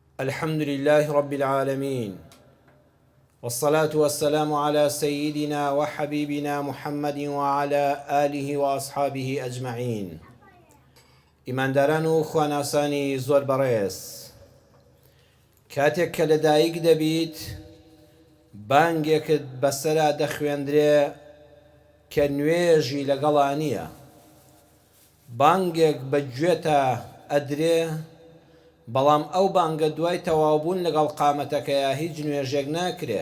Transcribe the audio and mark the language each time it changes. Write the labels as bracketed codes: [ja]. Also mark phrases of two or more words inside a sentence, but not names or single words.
[ar] الحمد لله رب العالمين، والصلاة والسلام على سيدنا وحبيبنا محمد وعلى آله وأصحابه أجمعين. [ckb] إيمان داران خواناساني زور بريس، كاتێک کە لەدایک دەبیت بانگێکت بەسەرا دەخوێندرێ کە نوێژی لەگەڵا نییە، بانگێک بەگوێتە ئەدرێ، بەڵام ئەو بانگە دوای تەواوبوون لەگەڵ قامەتەکەیە هیچ نوێژێک ناکرێ.